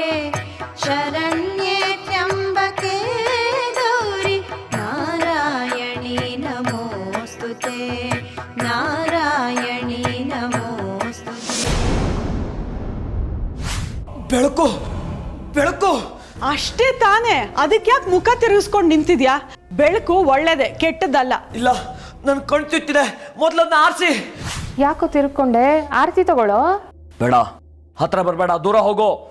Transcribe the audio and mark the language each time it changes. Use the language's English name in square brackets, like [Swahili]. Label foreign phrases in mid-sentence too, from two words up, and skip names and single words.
[Sanskrit] शरण्ये त्र्यम्बके गौरि नारायणी नमोऽस्तु ते नारायणी नमोऽस्तु ते। [Kannada] ಬೆಳಕು ಬೆಳಕು. ಅಷ್ಟೇ ತಾನೇ, ಅದಕ್ಕೆ ಯಾಕೆ ಮುಖ ತಿರುಗಿಸ್ಕೊಂಡು ನಿಂತಿದ್ಯಾ? ಬೆಳಕು ಒಳ್ಳೇದೆ, ಕೆಟ್ಟದ್ದಲ್ಲ. ಇಲ್ಲ, ನನ್ ಕಣ್ತಿತ್ತಿದೆ, ಮೊದ್ಲನ್ನ ಆರಿಸಿ. ಯಾಕೋ ತಿರ್ಕೊಂಡೆ? ಆರತಿ ತಗೊಳ್ಳೋ. ಬೇಡ, ಹತ್ರ ಬರಬೇಡ, ದೂರ ಹೋಗೋ.